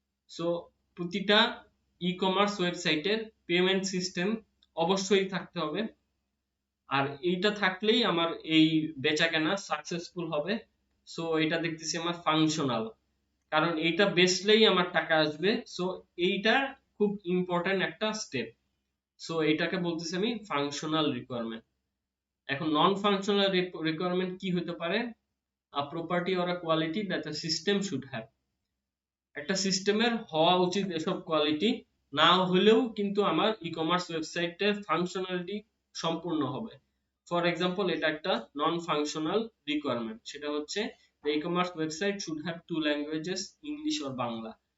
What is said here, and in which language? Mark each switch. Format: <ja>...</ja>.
<bn>So প্রতিটা e commerce ওয়েবসাইটের payment system অবশ্যই থাকতে হবে, আর এইটা থাকলেই আমার এই বেচাকেনা সাকসেসফুল হবে। সো এটা দেখতেছি আমার ফাংশনাল, কারণ এইটা বেচলেই আমার টাকা আসবে। সো এইটা খুব ইম্পর্টেন্ট একটা স্টেপ। সো এটাকে বলতেছি আমি ফাংশনাল রিকোয়ারমেন্ট। এখন নন ফাংশনাল রিকোয়ারমেন্ট কি হতে পারে?</bn> <en>a property or a quality that the system should have.</en> <bn>একটা সিস্টেমের হওয়া উচিত এসব কোয়ালিটি, না হলেও কিন্তু আমার ই কমার্স ওয়েবসাইটের ফাংশনালিটি সম্পূর্ণ হবে। ফর এক্সাম্পল এটা একটা নন ফাংশনাল রিকোয়ারমেন্ট, সেটা হচ্ছে e commerce website should have 2 languages, English আর Bangla.</bn>